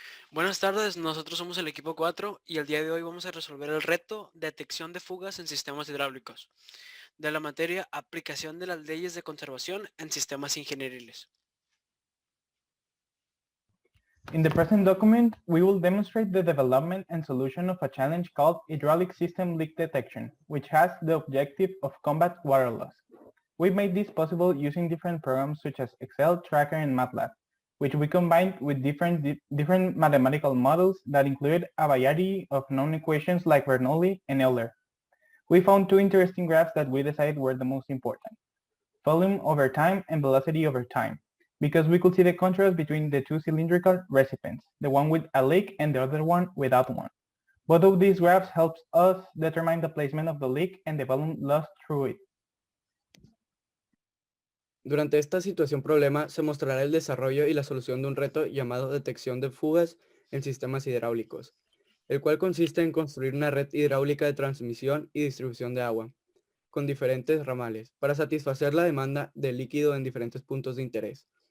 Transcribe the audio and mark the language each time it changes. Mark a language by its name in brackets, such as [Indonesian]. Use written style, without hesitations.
[Spanish] Buenas tardes, nosotros somos el equipo 4 y el día de hoy vamos a resolver el reto detección de fugas en sistemas hidráulicos, de la materia aplicación de las leyes de conservación en sistemas ingenieriles. [English] In the present document, we will demonstrate the development and solution of a challenge called hydraulic system leak detection, which has the objective of combat water loss. We made this possible using different programs such as Excel, Tracker, and MATLAB, which we combined with different mathematical models that include a variety of known equations like Bernoulli and Euler. We found two interesting graphs that we decided were the most important: volume over time and velocity over time, because we could see the contrast between the two cylindrical recipients, the one with a leak and the other one without one. Both of these graphs helps us determine the placement of the leak and the volume lost through it. [Spanish] Durante esta situación problema se mostrará el desarrollo y la solución de un reto llamado detección de fugas en sistemas hidráulicos, el cual consiste en construir una red hidráulica de transmisión y distribución de agua, con diferentes ramales, para satisfacer la demanda de líquido en diferentes puntos de interés.